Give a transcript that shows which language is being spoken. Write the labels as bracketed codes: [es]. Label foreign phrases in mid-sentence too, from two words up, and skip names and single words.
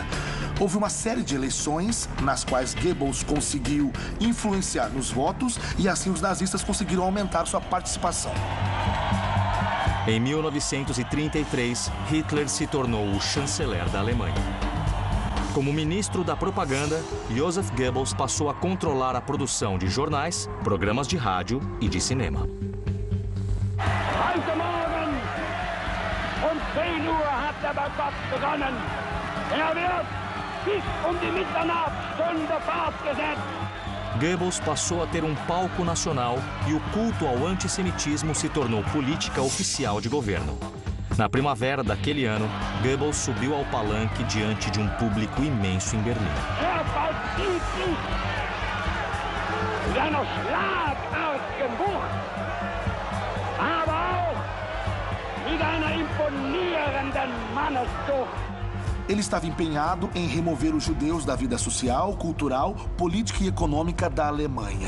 [pt] Houve uma série de eleições nas quais Goebbels conseguiu influenciar nos votos e assim os nazistas conseguiram aumentar sua participação. Em 1933, Hitler se tornou o chanceler da Alemanha. Como ministro da propaganda, Joseph Goebbels passou a controlar a produção de jornais, programas de rádio e de cinema. [de] Heute Morgen um 10 Uhr hat der Boykott begonnen. Wird bis die Mitternachtsstunde fortgesetzt. [pt] Goebbels passou a ter um palco nacional e o culto ao antissemitismo se tornou política oficial de governo. Na primavera daquele ano, Goebbels subiu ao palanque diante de um público imenso em Berlim. Ele estava empenhado em remover os judeus da vida social, cultural, política e econômica da Alemanha.